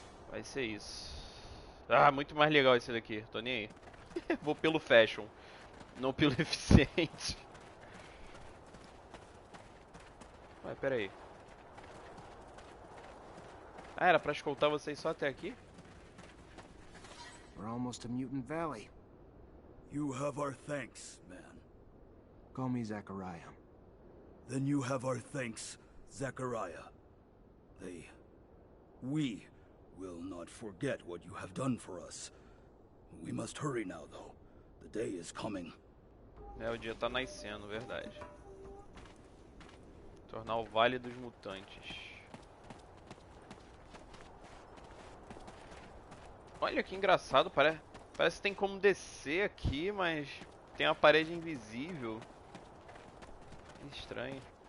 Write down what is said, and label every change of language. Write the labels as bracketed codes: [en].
[pt] vai ser isso. Ah, muito mais legal esse daqui. Tô nem aí. Vou pelo fashion. Não pelo eficiente. Ué, pera aí. Ah, era pra escoltar vocês só até aqui? [en] We're almost to Mutant Valley. You have our thanks, man. Call me Zachariah. Then you have our thanks, Zachariah. We will not forget what you have done for us. We must hurry now, though. The day is coming. [pt] É, o dia tá nascendo, verdade. Tornar o Vale dos Mutantes. Olha que engraçado, parece que tem como descer aqui, mas tem uma parede invisível. Estranho.